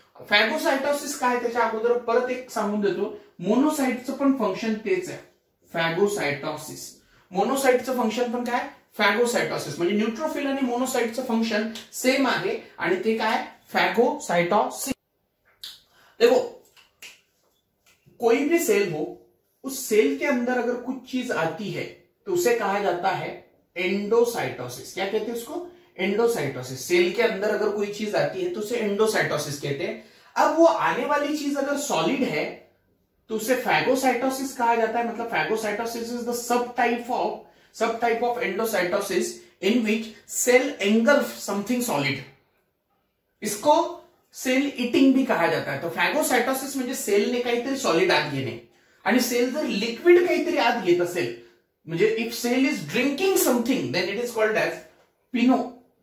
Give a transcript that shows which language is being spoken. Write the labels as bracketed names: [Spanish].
[Marathi] फॅगोसाइटोसिस काय त्याच्या अगोदर परत एक सांगून देतो, मोनोसाइटचं पण फंक्शन तेच आहे, फॅगोसाइटोसिस। मोनोसाइटचं फंक्शन पण काय, फॅगोसाइटोसिस। म्हणजे न्यूट्रोफिल आणि मोनोसाइटचं फंक्शन सेम आहे आणि ते काय, फॅगोसाइटोसिस। [Hindi] देखो कोई भी सेल हो, उस सेल के अंदर अगर कुछ चीज आती है तो उसे कहा जाता है एंडोसाइटोसिस। क्या कहते हैं उसको, एंडोसाइटोसिस। सेल के अंदर अगर कोई चीज आती है तो उसे एंडोसाइटोसिस कहते हैं। अब वो आने वाली चीज अगर सॉलिड है तो उसे फैगोसाइटोसिस कहा जाता है। [English] मतलब phagocytosis is the subtype of endocytosis in which cell engulf something solid. [Hindi] इसको सेल इटिंग भी कहा जाता है। [Marathi] तो फॅगोसाइटोसिस म्हणजे सेलने काहीतरी सॉलिड आत घेणे, आणि सेल जर लिक्विड काहीतरी आत घेत असेल, म्हणजे [English] If cell is drinking something then it is called as pinocytosis.